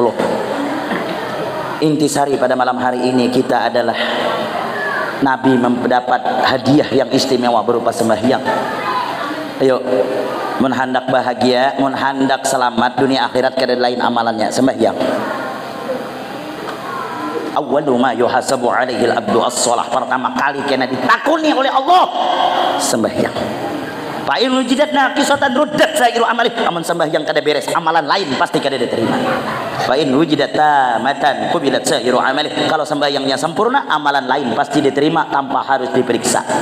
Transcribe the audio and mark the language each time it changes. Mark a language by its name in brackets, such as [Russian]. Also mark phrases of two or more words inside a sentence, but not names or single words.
[Indonesian] Intisari pada malam hari ini kita adalah Nabi mendapat hadiah yang istimewa berupa sembahyang. [Banjar] Ayo, mun hendak bahagia, mun hendak selamat dunia akhirat kada lain amalannya sembahyang. [Arabic] Awwalu ma yuhasabu alaihi al-abdu as-shalah. [Banjar] Pertama kali kena ditakuni oleh Allah sembahyang. [Arabic] Fa in wujidat naqisatan ruddat sa'iru amali. [Banjar] Amun sembahyang kada beres, amalan lain pasti kada diterima. [Arabic] Fa in wujidat tamatan qubilat sa'iru amali. [Indonesian] Kalau sembahyangnya sempurna, amalan lain pasti diterima tanpa harus diperiksa.